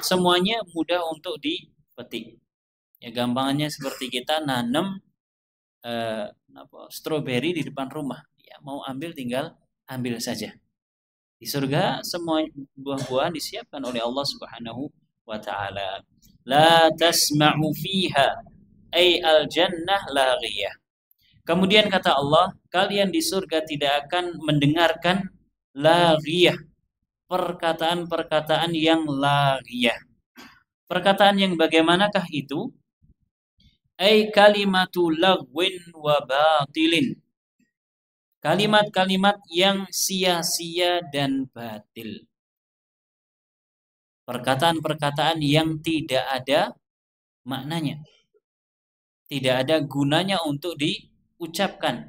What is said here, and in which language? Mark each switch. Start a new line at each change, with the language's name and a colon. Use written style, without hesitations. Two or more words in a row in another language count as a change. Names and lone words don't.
Indonesian: Semuanya mudah untuk dipetik. Ya gampangannya seperti kita nanam stroberi di depan rumah. Ya mau ambil tinggal ambil saja. Di surga semua buah-buahan disiapkan oleh Allah
Arabic: سبحانه وتعالى. لا تسمع فيها أي الجنة لاغية.
Indonesian: Kemudian kata Allah, kalian di surga tidak akan mendengarkan laghiyah, perkataan-perkataan yang laghiyah. Perkataan yang bagaimanakah itu?
Arabic: أي كلمة لغو وباطل.
Indonesian: Kalimat-kalimat yang sia-sia dan batil. Perkataan-perkataan yang tidak ada maknanya. Tidak ada gunanya untuk diucapkan.